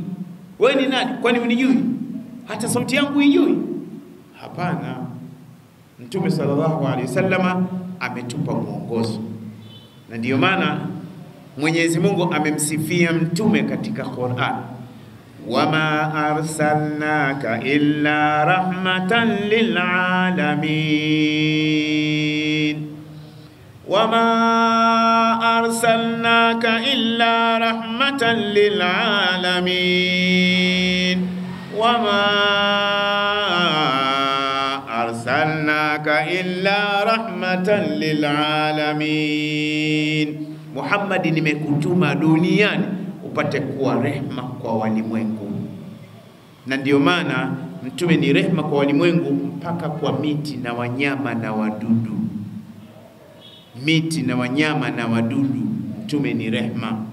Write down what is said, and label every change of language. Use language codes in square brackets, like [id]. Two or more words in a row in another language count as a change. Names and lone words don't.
[sw] Wewe ni nani? Kwani unijui? Hata sauti yangu ijui? Hapana. Mtume [ar] صلى الله عليه وسلم [sw] ametupa mwongozo. Na ndiyo maana Mwenyezi Mungu amemsifia mtume katika Qur'an. [ar] وما أرسلناك إلا رحمة للعالمين. وما أرسلناك إلا رحمة للعالمين. وما أرسلناك إلا رحمة للعالمين. [sw] Muhammad, nimekutuma duniani upate kuwa rehma kwa walimwengu. Na ndio maana mtume ni rehma kwa walimwengu mpaka kwa miti na wanyama na wadudu. Miti na wanyama na wadudu, mtume ni rehma.